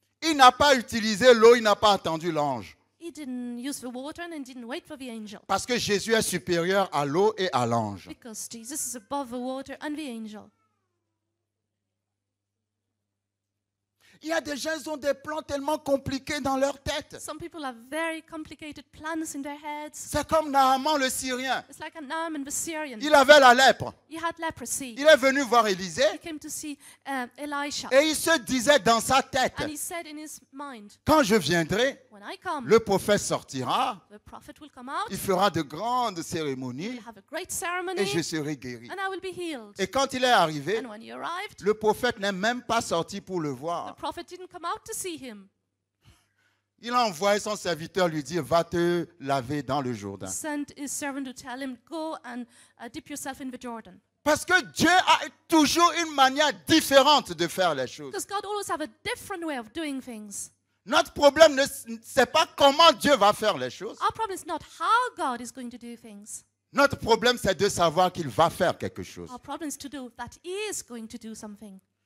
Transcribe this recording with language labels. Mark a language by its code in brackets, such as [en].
[fr] il n'a pas utilisé l'eau, il n'a pas attendu l'ange. [en] he didn't use the water and didn't wait for the angel. [fr] Parce que Jésus est supérieur à l'eau et à l'ange. [en] Because Jesus is above the water and the angel. [fr] Il y a des gens, ils ont des plans tellement compliqués dans leur tête. [en] Some people have very complicated plans in their heads. [fr] C'est comme Naaman le Syrien. [en] It's like Naaman the Syrian. [fr] Il avait la lèpre. [en] He had leprosy. [fr] Il est venu voir Élisée [en] He came to see Elisha. [fr] et il se disait dans sa tête, [en] And he said in his mind, [fr] quand je viendrai, [en] when I come, [fr] le prophète sortira, [en] the prophet will come out, [fr] il fera de grandes cérémonies [en] will have a great [fr] et [en] ceremony, [fr] je serai guéri. [en] and I will be healed. [fr] Et quand il est arrivé, [en] And when he arrived, [fr] le prophète n'est même pas sorti pour le [en] the [fr] voir. [en] prophet didn't come out to see him. [fr] Il a envoyé son serviteur lui dire, va te laver dans le [en] He [fr] Jourdain. [en] sent his servant to tell him, go and dip yourself in the Jordan. [fr] Parce que Dieu a toujours une manière différente de faire les choses. [en] Because God always have a different way of doing things. [fr] Notre problème, ce n'est pas comment Dieu va faire les choses. [en] Our problem is not how God is going to do things. [fr] Notre problème, c'est de savoir qu'il va faire quelque chose. [en] Our problem is to do that He is going to do something.